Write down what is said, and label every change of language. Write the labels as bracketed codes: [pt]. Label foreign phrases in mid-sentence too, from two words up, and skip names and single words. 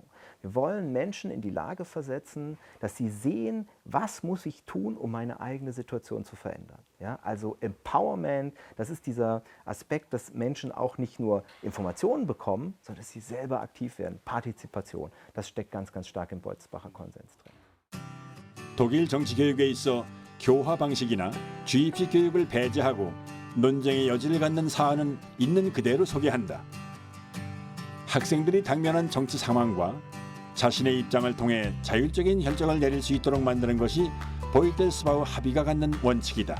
[de] Wir wollen Menschen in die Lage versetzen, dass sie sehen, was muss ich tun, um meine eigene Situation zu verändern. Ja, also Empowerment, das ist dieser Aspekt, dass Menschen auch nicht nur Informationen bekommen, sondern dass sie selber aktiv werden. Partizipation, das steckt ganz, ganz stark im Beutelsbacher Konsens drin. [ko] 독일 정치교육에 있어 교화 방식이나 주입식 교육을 배제하고 논쟁의 여지를 갖는 사안은 있는 그대로 소개한다. 학생들이 당면한 정치 상황과 자신의 입장을 통해 자율적인 결정을 내릴 수 있도록 만드는 것이 보이텔스바흐 합의가 갖는 원칙이다.